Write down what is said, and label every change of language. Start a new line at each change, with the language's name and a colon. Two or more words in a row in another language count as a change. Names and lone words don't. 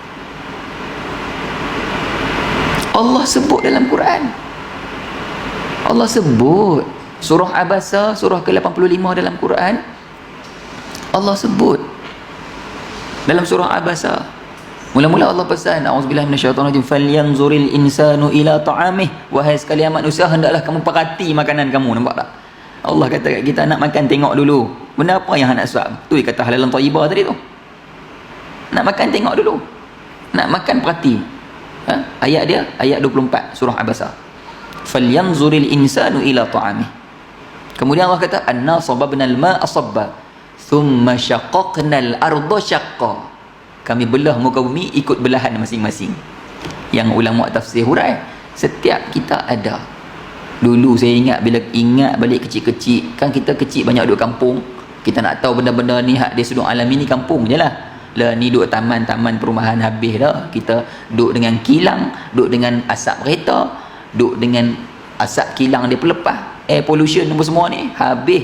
Malay: Allah sebut dalam Quran. Allah sebut surah Abasa, surah ke-85 dalam Quran. Allah sebut dalam surah Abasa. Mula-mula Allah pesan,
Arabic: أعوذ بالله من الشيطان الرجيم فلينظر الإنسان إلى طعامه.
Malay: Wahai sekalian manusia, hendaklah kamu perhati makanan kamu. Nampak tak? Allah kata kat kita, nak makan tengok dulu. Benda apa yang nak suap? Tu dia kata
Arabic: حلالا طيبا
Malay: tadi tu. Nak makan tengok dulu. Nak makan perhati. Ayat dia, ayat 24 surah Abasa.
Arabic: فلينظر الإنسان إلى طعامه.
Malay: Kemudian Allah kata,
Arabic: أنا صببنا الماء صبا ثم شققنا الأرض شقا.
Malay: Kami belah muka bumi ikut belahan masing-masing. Yang ulama tafsir hurai, setiap kita ada. Dulu saya ingat balik kecil-kecil, kan kita kecil banyak duduk kampung, kita nak tahu benda-benda ni hak dia sudut alam ni kampung je lah. Ni duduk taman-taman perumahan habis dah. Kita duduk dengan kilang, duduk dengan asap kereta, duduk dengan asap kilang dia pelepah,
English: air pollution
Malay: apa semua ni habis.